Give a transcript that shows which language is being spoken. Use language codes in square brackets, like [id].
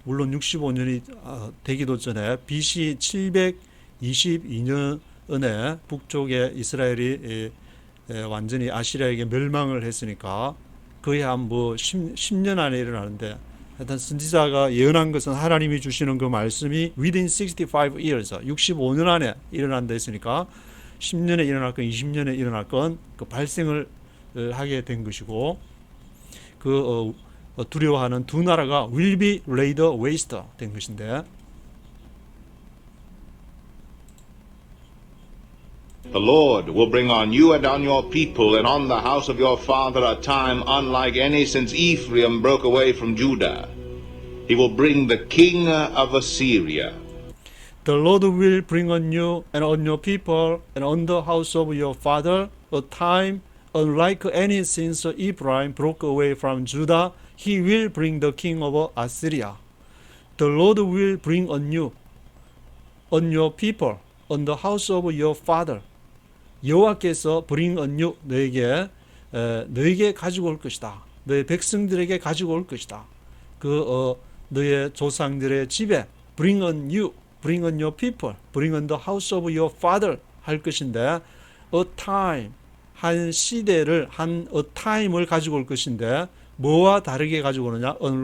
[ko] 물론 65년이 되기도 전에 BC 722년에 북쪽에 이스라엘이 완전히 아시리아에게 멸망을 했으니까 거의 한 10년 안에 일어나는데, 하여튼 선지자가 예언한 것은 하나님이 주시는 그 말씀이 [en] within 65 years, [ko] 65년 안에 일어난다 했으니까 10년에 일어날 건 20년에 일어날 건 그 발생을 하게 된 것이고, 두려워하는 두 나라가 [en] will be laid waste [ko] 된 것인데, [en] The Lord will bring on you and on your people and on the house of your father a time unlike any since Ephraim broke away from Judah. He will bring the king of Assyria. The Lord will bring on you and on your people and on the house of your father a time unlike any since Ephraim broke away from Judah. He will bring the king of Assyria. The Lord will bring on you, on your people, on the house of your father. [ko] 여호와께서 [en] bring on you, [ko] 너에게 가지고 올 것이다. 너의 백성들에게 가지고 올 것이다. 너의 조상들의 집에 [en] bring on you, bring on your people, bring on the house of your father [ko] 할 것인데, [en] a time, [ko] 한 시대를, a time을 가지고 올 것인데, 뭐와 다르게 가지고 오느냐?